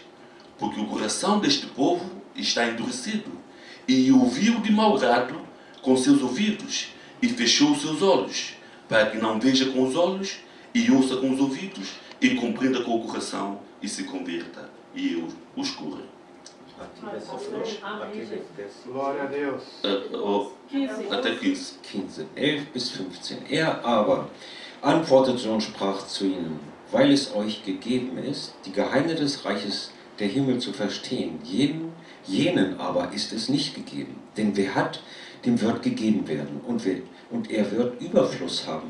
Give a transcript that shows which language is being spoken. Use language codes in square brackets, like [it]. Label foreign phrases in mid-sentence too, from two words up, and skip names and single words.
[pt] Porque o coração deste povo está endurecido, e ouviu de mau grado com seus ouvidos, e fechou os seus olhos, para que não veja com os olhos, e ouça com os ouvidos, e compreenda com o coração, e se converta, e eu os cure. Glória a Deus. Até 15. [de] 15, 11 bis 15. Er aber antwortete und sprach zu ihnen: weil es euch gegeben ist, die Geheimnisse des Reiches der Himmel zu verstehen, jenen aber ist es nicht gegeben. Denn wer hat, dem wird gegeben werden, und er wird Überfluss haben.